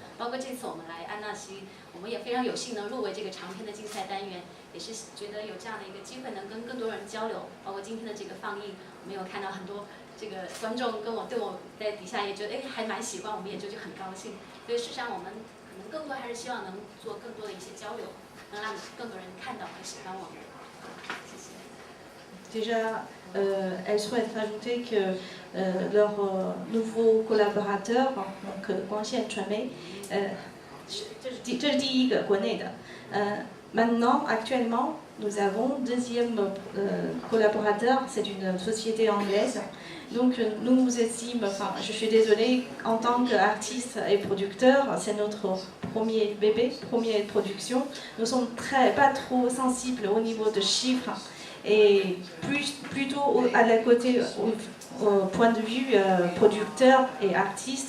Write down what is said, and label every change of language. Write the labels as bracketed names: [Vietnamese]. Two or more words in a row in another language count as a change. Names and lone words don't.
[Chinese] 包括这次我们来安纳西，我们也非常有幸能入围这个长篇的竞赛单元，也是觉得有这样的一个机会，能跟更多人交流。包括今天的这个放映，我们有看到很多这个观众对我在底下也觉得还蛮喜欢，我们也就很高兴。所以事实上我们可能更多还是希望能做更多的一些交流，能让更多人看到和喜欢我们。谢谢。 [French] Déjà, elle souhaite rajouter que leur nouveau collaborateur, donc Guangxian Chuanmei, [Chinese] 这是第一个国内的。 [French] Maintenant, actuellement, nous avons deuxième collaborateur, c'est une société anglaise. Donc nous estime, enfin je suis désolée, en tant qu'artiste et producteur, c'est notre premier bébé, première production. Nous sommes pas trop sensibles au niveau de chiffres et plutôt au point de vue producteur et artiste.